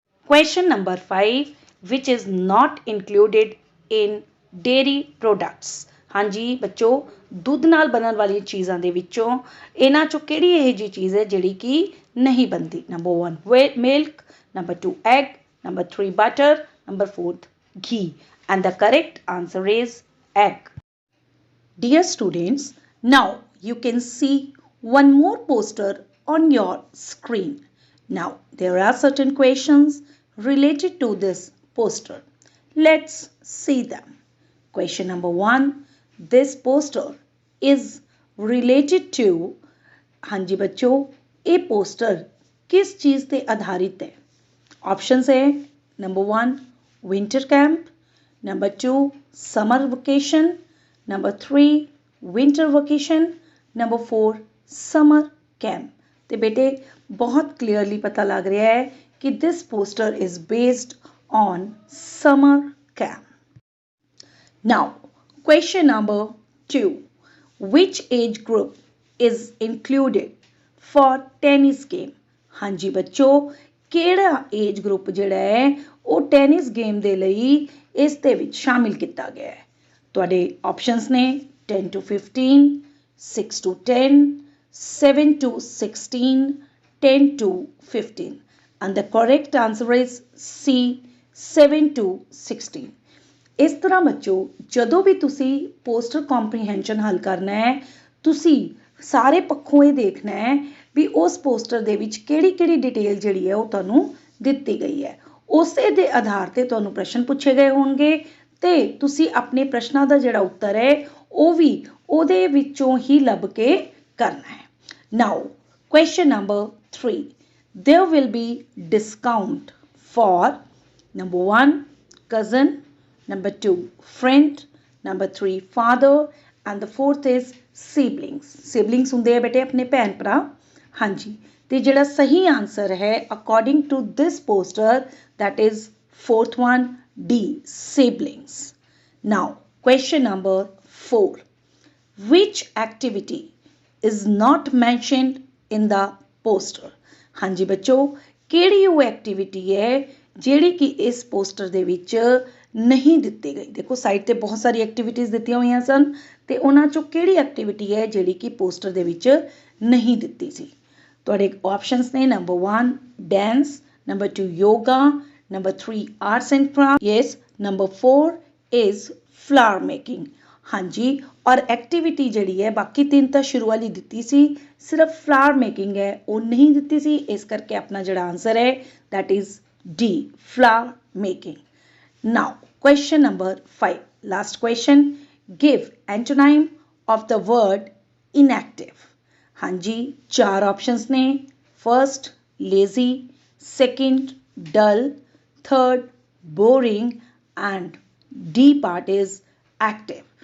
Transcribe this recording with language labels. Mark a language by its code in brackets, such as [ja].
[en] Question number 5, which is not included in dairy products? [hi] हाँ जी बच्चों, [pa] ਦੁੱਧ ਨਾਲ ਬਣਨ ਵਾਲੀ ਚੀਜ਼ਾਂ ਦੇ ਵਿੱਚੋਂ ਇਹਨਾਂ ਚੋਂ ਕਿਹੜੀ ਇਹ ਜੀ ਚੀਜ਼ ਹੈ ਜਿਹੜੀ ਕਿ ਨਹੀਂ ਬਣਦੀ। [en] Number 1 milk, number 2 egg, number 3 butter, number 4 ghee, and the correct answer is egg. Dear students, now you can see one more poster on your screen. Now there are certain questions related to this poster. Let's see them. [hi] Question number 1, this poster is related to, हाँ जी बच्चों, ये poster किस चीज़ पे आधारित है? [en] Options है number 1 winter camp, number 2 summer vacation, number 3 winter vacation, number 4 summer camp. [hi] तो बेटे बहुत क्लियरली पता लग रहा है कि [en] This poster is based on summer camp. Now question number 2, which age group is included for tennis game? [hi] हाँ जी बच्चों, [pa] ਕਿਹੜਾ ਏਜ ਗਰੁੱਪ ਜਿਹੜਾ ਹੈ ਉਹ ਟੈਨਿਸ ਗੇਮ ਦੇ ਲਈ ਇਸ ਦੇ ਵਿੱਚ ਸ਼ਾਮਿਲ ਕੀਤਾ ਗਿਆ ਹੈ। ਤੁਹਾਡੇ ਆਪਸ਼ਨਸ ਨੇ [en] 10 to 15, 6 to 10, 7 to 16, 10 to 15, and the correct answer is C, 7 to 16। [pa] ਇਸ ਤਰ੍ਹਾਂ ਬੱਚੋ ਜਦੋਂ ਵੀ ਤੁਸੀਂ ਪੋਸਟਰ ਕੰਪਰੀਹੈਂਸ਼ਨ ਹੱਲ ਕਰਨਾ ਹੈ ਤੁਸੀਂ ਸਾਰੇ ਪੱਖੋਂ ਇਹ ਦੇਖਣਾ ਹੈ ਵੀ ਉਸ ਪੋਸਟਰ ਦੇ ਵਿੱਚ ਕਿਹੜੀ ਕਿਹੜੀ ਡਿਟੇਲ ਜਿਹੜੀ ਹੈ ਉਹ ਤੁਹਾਨੂੰ ਦਿੱਤੀ ਗਈ ਹੈ। ਉਸੇ ਦੇ ਆਧਾਰ ਤੇ ਤੁਹਾਨੂੰ ਪ੍ਰਸ਼ਨ ਪੁੱਛੇ ਗਏ ਹੋਣਗੇ ਤੇ ਤੁਸੀਂ ਆਪਣੇ ਪ੍ਰਸ਼ਨਾਂ ਦਾ ਜਿਹੜਾ ਉੱਤਰ ਹੈ ਉਹ ਵੀ ਉਹਦੇ ਵਿੱਚੋਂ ਹੀ ਲੱਭ ਕੇ ਕਰਨਾ ਹੈ। [en] Now question number 3, there will be discount for number 1 cousin, number 2 friend, number 3 father, and the fourth is siblings. [pa] siblings ਹੁੰਦੇ ਆ ਬੇਟੇ ਆਪਣੇ ਭੈਣ ਭਰਾ। ਹਾਂਜੀ ਤੇ ਜਿਹੜਾ ਸਹੀ ਆਨਸਰ ਹੈ [en] According to this poster that is fourth one, D, siblings. Now question number 4, which activity is not mentioned in the poster? [hi] हाँ जी बच्चों, [pa] ਕਿਹੜੀ ਉਹ ਐਕਟੀਵਿਟੀ ਹੈ ਜਿਹੜੀ ਕਿ ਇਸ ਪੋਸਟਰ ਦੇ ਵਿੱਚ ਨਹੀਂ ਦਿੱਤੀ ਗਈ। ਦੇਖੋ ਸਾਈਡ ਤੇ ਬਹੁਤ ਸਾਰੀ ਐਕਟੀਵਿਟੀਜ਼ ਦਿੱਤੀਆਂ ਹੋਈਆਂ ਸਨ ਤੇ ਉਹਨਾਂ ਚੋਂ ਕਿਹੜੀ ਐਕਟੀਵਿਟੀ ਹੈ ਜਿਹੜੀ ਕਿ ਪੋਸਟਰ ਦੇ ਵਿੱਚ ਨਹੀਂ ਦਿੱਤੀ ਸੀ। ਤੁਹਾਡੇ ਆਪਸ਼ਨਸ ਨੇ [en] Number 1 dance, number 2 yoga, number 3 arts and craft, yes, number 4 is flower making. [pa] ਹਾਂਜੀ ਔਰ ਐਕਟੀਵਿਟੀ ਜਿਹੜੀ ਹੈ ਬਾਕੀ ਤਿੰਨ ਤਾਂ ਸ਼ੁਰੂ ਵਾਲੀ ਦਿੱਤੀ ਸੀ, ਸਿਰਫ ਫਲਾਵਰ ਮੇਕਿੰਗ ਹੈ ਉਹ ਨਹੀਂ ਦਿੱਤੀ ਸੀ, ਇਸ ਕਰਕੇ ਆਪਣਾ ਜਿਹੜਾ ਆਨਸਰ ਹੈ [en] that is D, flower making. Now question number 5, last question, give antonym of the word inactive. [hi] हाँ जी चार [en] Options ने, first lazy, second dull, third boring, and D part is active.